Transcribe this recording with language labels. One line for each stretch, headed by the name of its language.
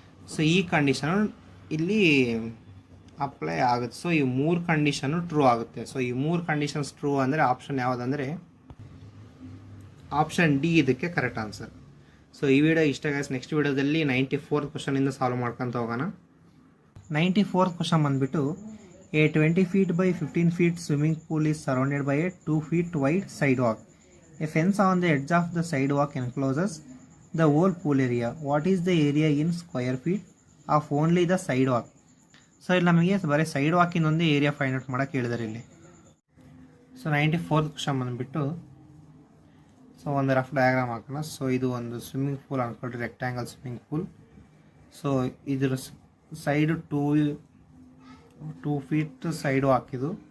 Kannada: So ಈ condition ಇಲ್ಲಿ apply ಆಗುತ್ತೆ. ಸೊ ಈ 3 ಕಂಡೀಷನು ಟ್ರೂ ಆಗುತ್ತೆ. ಸೊ ಈ 3 ಕಂಡೀಷನ್ಸ್ ಟ್ರೂ ಅಂದರೆ ಆಪ್ಷನ್ ಯಾವುದಂದರೆ ಆಪ್ಷನ್ ಡಿ ಇದಕ್ಕೆ ಕರೆಕ್ಟ್ ಆನ್ಸರ್. ಸೊ ಈ ವಿಡಿಯೋ ಇಷ್ಟ ಗೈಸ್. ನೆಕ್ಸ್ಟ್ ವಿಡಿಯೋದಲ್ಲಿ 94th ಕ್ವಶನಿಂದ ಸಾಲ್ವ್ ಮಾಡ್ಕೊತ ಹೋಗೋಣ.
English: 94th question ಬಂದುಬಿಟ್ಟು a 20 feet by 15 feet swimming pool is surrounded by a 2 feet wide sidewalk. A fence on the edge of the sidewalk encloses the whole pool area. What is the area in square feet of only the sidewalk?
Kannada: So ಇಲ್ಲಿ ನಮಗೆ ಬರೀ side ವಾಕಿಂದೊಂದೇ area find out ಮಾಡೋಕ್ಕೆ ಹೇಳಿದ್ದಾರೆ ಇಲ್ಲಿ. So 94th question ಬಂದುಬಿಟ್ಟು so ಒಂದು rough diagram ಹಾಕೋಣ. So ಇದು ಒಂದು swimming pool ಅಂದ್ಕೊಳ್ರಿ, rectangle swimming pool. So ಇದ್ರ ಸೈಡು 2 ಫೀಟ್ ಸೈಡು ಹಾಕಿದ್ದು.